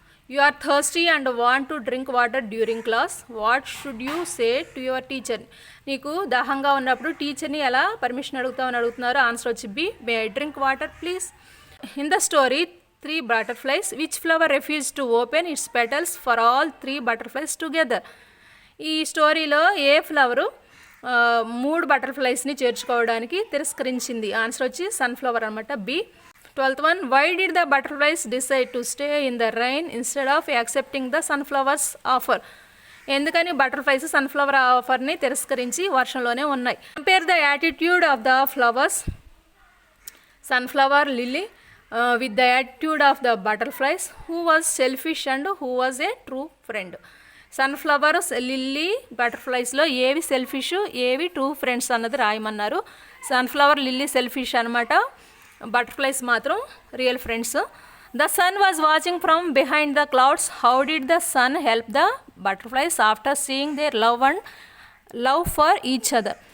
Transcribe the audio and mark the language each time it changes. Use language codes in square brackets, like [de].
[en] You are thirsty and want to drink water during class. What should you say to your teacher? [te] నీకు దాహంగా ఉన్నప్పుడు టీచర్ని ఎలా permission అడుగుతామని అడుగుతున్నారు. Answer వచ్చి B. [en] May I drink water please. In the story 3 butterflies. Which flower refuse to open its petals for all 3 butterflies together. [te] ఈ స్టోరీలో ఏ flower 3 బటర్ఫ్లైస్ని చేర్చుకోవడానికి తిరస్కరించింది? Answer వచ్చి సన్ఫ్లవర్ అనమాట, B. 12th one. [en] Why did the butterflies decide to stay in the rain instead of accepting the sunflower's offer? [te] ఎందుకని butterflies sunflower ఆఫర్ని తిరస్కరించి వర్షంలోనే ఉన్నాయి? [en] Compare the attitude of the flowers sunflower, lily with the attitude of the butterflies. Who was selfish and who was a true friend? [te] Sunflowers, lily, బటర్ఫ్లైస్లో ఏవి selfish, ఏవి true friends అన్నది రాయమన్నారు. Sunflower, lily selfish అనమాట, butterflies మాత్రం real friends. [en] The sun was watching from behind the clouds. How did the sun help the butterflies after seeing their love for each other.